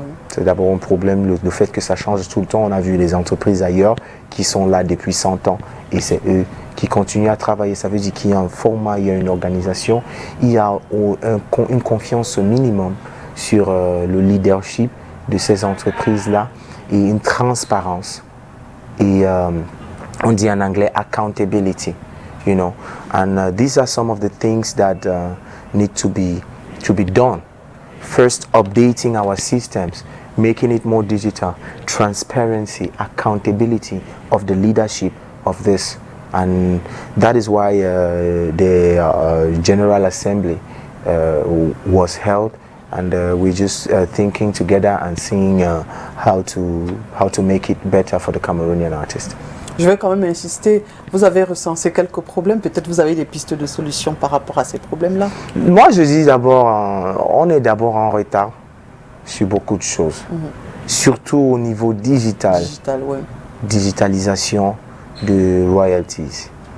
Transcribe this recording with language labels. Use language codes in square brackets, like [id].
[fr] C'est d'abord un problème, le fait que ça change tout le temps. On a vu les entreprises ailleurs qui sont là depuis 100 ans et c'est eux qui continuent à travailler. Ça veut dire qu'il y a un format, il y a une organisation, il y a une confiance minimum sur le leadership de ces entreprises-là et une transparence. Et on dit en anglais accountability, [en] you know. And these are some of the things that need to be done. First, updating our systems, making it more digital, transparency, accountability of the leadership of this. And that is why the General Assembly was held, and we're just thinking together and seeing how to make it better for the Cameroonian artists. [fr] Je vais quand même insister, vous avez recensé quelques problèmes, peut-être vous avez des pistes de solutions par rapport à ces problèmes-là? Moi je dis d'abord, on est d'abord en retard sur beaucoup de choses, surtout au niveau digital, Ouais. Digitalisation de royalties.